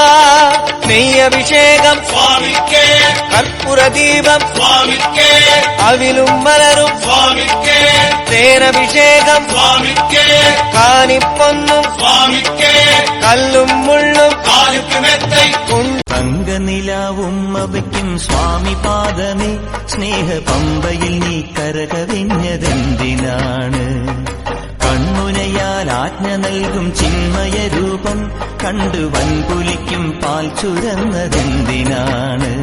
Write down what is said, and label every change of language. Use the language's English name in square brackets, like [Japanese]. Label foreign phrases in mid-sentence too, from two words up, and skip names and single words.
[Tamil] நெய் அபிஷேகம் சுவாமிக்கே, கற்பூர தீபம் சுவாமிக்கே, அவிலும் மலரும் சுவாமிக்கே, தேனபிஷேகம் சுவாமிக்கே, காணி பொன்னும் சுவாமிக்கே, கல்லும் முள்ளும் காலுக்கு மெத்தை [Malayalam] തങ്ക നിലാവും അവയ്ക്കും സ്വാമി പാദമേ, സ്നേഹ പമ്പയിൽ നീ കരകവിഞ്ഞതെന്തിനാണ്? കൺമുനയാൽ ആജ്ഞ നൽകും ചിന്മയ രൂപം കണ്ടു വൻപുലിക്കും പാൽ ചുരന്നതെന്തിനാണ്?